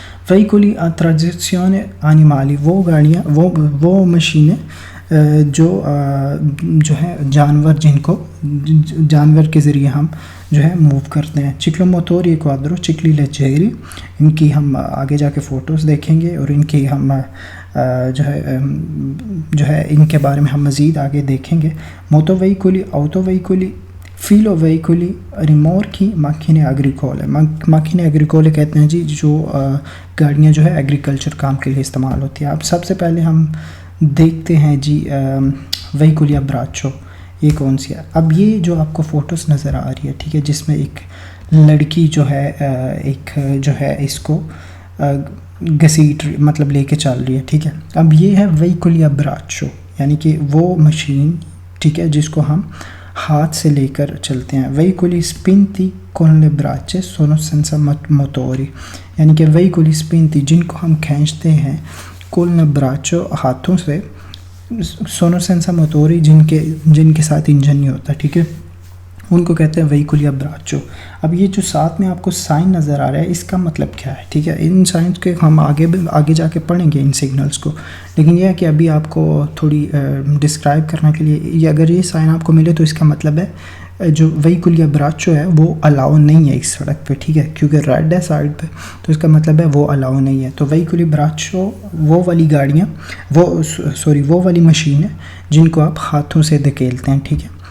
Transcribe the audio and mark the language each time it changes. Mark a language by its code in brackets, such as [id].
[it] veicoli a trazione animali, [hi] वो गाड़ियाँ वो मशीनें जो है जानवर जिनको जानवर के ज़रिए हम जो है मूव करते हैं। चिक्लोमोटोरी क्वाड्रो चिकली लेजेरी, इनकी हम आगे जाके फ़ोटोज़ देखेंगे और इनकी हम जो है इनके बारे में हम मज़ीद आगे देखेंगे। [it] मोटो veicoli, ऑटो veicoli, फिलो veicoli, रिमोर्की, macchine agricole। [hi] macchine agricole कहते हैं जी जो गाड़ियाँ जो है एग्रीकल्चर काम के लिए इस्तेमाल होती है। अब सबसे पहले हम देखते हैं जी veicoli a braccio, ये कौन सी है। अब ये जो आपको फ़ोटोज़ नज़र आ रही है, ठीक है, जिसमें एक लड़की जो है एक जो है इसको घसीट मतलब लेके चल रही है, ठीक है। अब ये है veicoli a braccio, यानी कि वो मशीन, ठीक है, जिसको हम हाथ से लेकर चलते हैं। [it] veicoli spinti con le braccia sono senza motori, [hi] यानी कि veicoli spinti जिनको हम खींचते हैं [it] con le braccia [hi] हाथों से, [it] sono senza motori [hi] जिनके साथ इंजन नहीं होता, ठीक है, उनको कहते हैं veicoli a braccio। अब ये जो साथ में आपको साइन नज़र आ रहा है इसका मतलब क्या है, ठीक है। इन साइंस के हम आगे जाके पढ़ेंगे इन सिग्नल्स को, लेकिन यह है कि अभी आपको थोड़ी डिस्क्राइब करने के लिए ये अगर ये साइन आपको मिले तो इसका मतलब है जो veicoli a braccio है वो अलाउ नहीं है इस सड़क पे, ठीक है, क्योंकि रेड है साइड पे, तो इसका मतलब है वो अलाउ नहीं है। तो veicoli a braccio वो वाली गाड़ियाँ वो वाली मशीन है जिनको आप हाथों से धकेलते हैं, ठीक है।